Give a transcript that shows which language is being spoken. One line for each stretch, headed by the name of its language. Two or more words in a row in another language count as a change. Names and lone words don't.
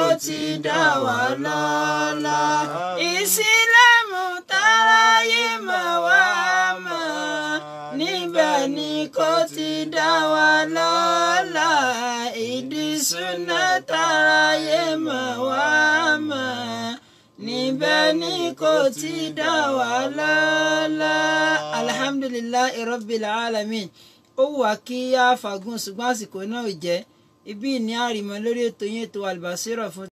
Yoruba: ti dá wa lọ́lá ìsìlámù tàráyé mà wá mọ̀ níbẹ̀ ni kò ti dá wa lọ́lá ìdí súnà tàráyé mà wá mọ̀ níbẹ̀ ni kò ti dá wa lọ́lá
Arabic: الحمد لله رب العالمين
Yoruba: ó wù wá kí á fàgùn ṣùgbọ́n àsìkò náà ò jẹ́ ibi ní àrìmọ́ lórí ètò yín ètò Al Basira fún